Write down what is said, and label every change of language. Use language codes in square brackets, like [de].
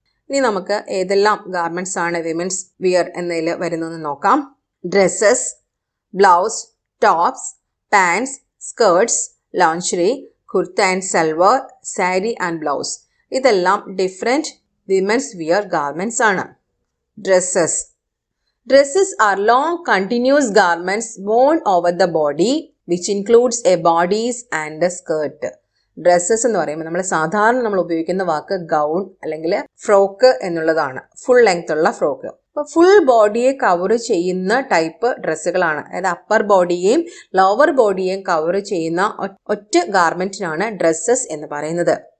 [ml] ഇനി നമുക്ക് ഏതെല്ലാം ഗാർമെന്റ്സ് ആണ് വിമൻസ് വിയർ എന്നതിൽ വരുന്നതെന്ന് നോക്കാം. [en] Dresses, blouse, tops, pants, skirts, lingerie, kurta and salwar, sari and blouse. [ml] ഇതെല്ലാം ഡിഫറെന്റ് വിമൻസ് വിയർ ഗാർമെന്റ്സ് ആണ്. [en] Dresses. Dresses are long continuous garments worn over the body which includes a bodice and a skirt. [ml] Dresses എന്ന് പറയുമ്പോൾ നമ്മൾ ഉപയോഗിക്കുന്ന വാക്ക് gown അല്ലെങ്കിൽ frock എന്നുള്ളതാണ്. Full length ഉള്ള frock. അപ്പോൾ ഫുൾ ബോഡിയെ കവർ ചെയ്യുന്ന ടൈപ്പ് ഡ്രസ്സുകളാണ്. അതായത് അപ്പർ ബോഡിയെയും ലോവർ ബോഡിയെയും കവർ ചെയ്യുന്ന ഒറ്റ ഗാർമെന്റിനാണ് ഡ്രസ്സസ് എന്ന് പറയുന്നത്.